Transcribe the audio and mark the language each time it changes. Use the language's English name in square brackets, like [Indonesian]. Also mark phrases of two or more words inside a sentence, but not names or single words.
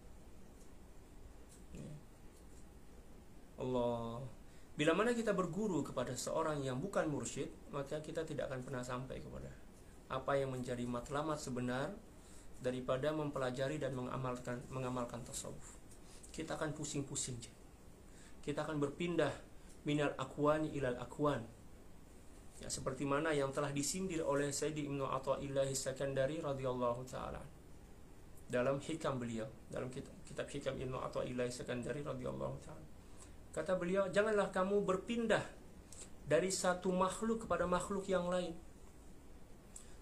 [Malay] Allah, bila mana kita berguru kepada seorang yang bukan mursyid, maka kita tidak akan pernah sampai kepada apa yang menjadi matlamat sebenar daripada mempelajari dan mengamalkan tasawuf. Kita akan pusing-pusing. Kita akan berpindah [Arabic] من الأكوان إلى الأكوان [Malay] ya, seperti mana yang telah disindir oleh Sayyidi Ibnu Athaillah As-Sakandari [Arabic] رضي الله تعالى [Malay] dalam hikam beliau, dalam kitab hikam Ibnu Athaillah As-Sakandari [Arabic] رضي الله تعالى. [Malay] Kata beliau, janganlah kamu berpindah dari satu makhluk kepada makhluk yang lain.